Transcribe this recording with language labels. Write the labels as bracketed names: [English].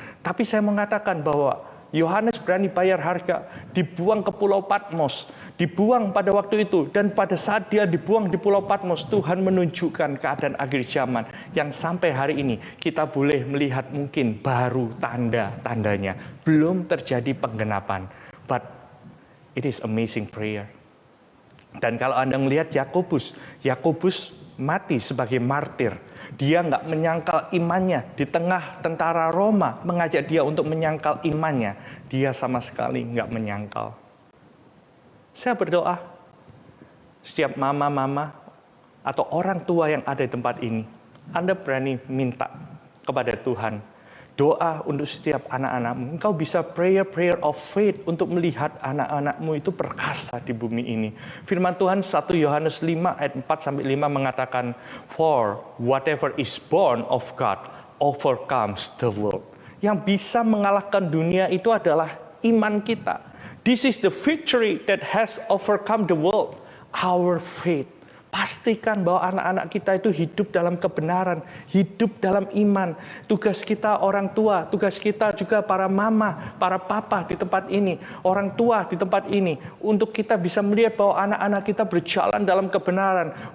[Indonesian] Tapi saya mengatakan bahwa Yohanes berani bayar harga, dibuang ke Pulau Patmos, dibuang pada waktu itu, dan pada saat dia dibuang di Pulau Patmos, Tuhan menunjukkan keadaan akhir zaman yang sampai hari ini kita boleh melihat mungkin baru tanda-tandanya, belum terjadi penggenapan. [English] But it is amazing prayer. [Indonesian] Dan kalau Anda melihat Yakobus mati sebagai martir. Dia nggak menyangkal imannya. Di tengah tentara Roma mengajak dia untuk menyangkal imannya. Dia sama sekali nggak menyangkal. Saya berdoa, setiap mama-mama atau orang tua yang ada di tempat ini, Anda berani minta kepada Tuhan doa untuk setiap anak-anakmu. Engkau bisa [English] prayer of faith [Indonesian] untuk melihat anak-anakmu itu perkasa di bumi ini. Firman Tuhan 1 Yohanes 5 ayat 4-5 mengatakan, [English] for whatever is born of God overcomes the world. [Indonesian] Yang bisa mengalahkan dunia itu adalah iman kita. [English] This is the victory that has overcome the world, our faith. [Indonesian] Pastikan bahwa anak-anak kita itu hidup dalam kebenaran, hidup dalam iman. Tugas kita orang tua, tugas kita juga para mama, para papa di tempat ini, orang tua di tempat ini, untuk kita bisa melihat bahwa anak-anak kita berjalan dalam kebenaran.